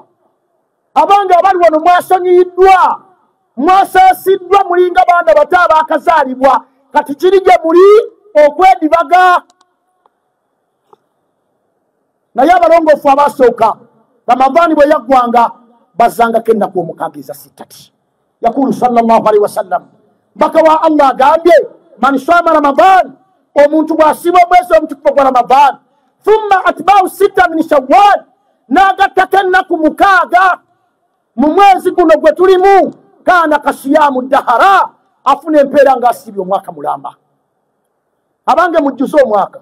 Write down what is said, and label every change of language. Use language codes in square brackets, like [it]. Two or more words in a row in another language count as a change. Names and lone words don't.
[lg] Abange abali wano mwasonyiyiddwa, mwasaasiddwa, mulinga baana bato abaakazaalibwa. Kati kiri gye muli okwedibaga. Naye abalongoofu abaasooka Ramadhani bwe yaggwanga bazangako ennaku omukaaga eza sittati. Yakulu [ar] صلى الله عليه وسلم, [lg] mbaka wa Allah agambye [ar] من صام رمضان, [lg] omuntu bw'asiba omwezi omutukuvu gwa Ramadhan [ar] ثم أتبعه ستا من شوال, [lg] n'agattako ennaku mukaaga mu mwezi guno gwe tulimu, [ar] كان كصيام الدهر, [lg] afuna empeera ng'asibye omwaka mulamba. Abange mujjuze omwaka.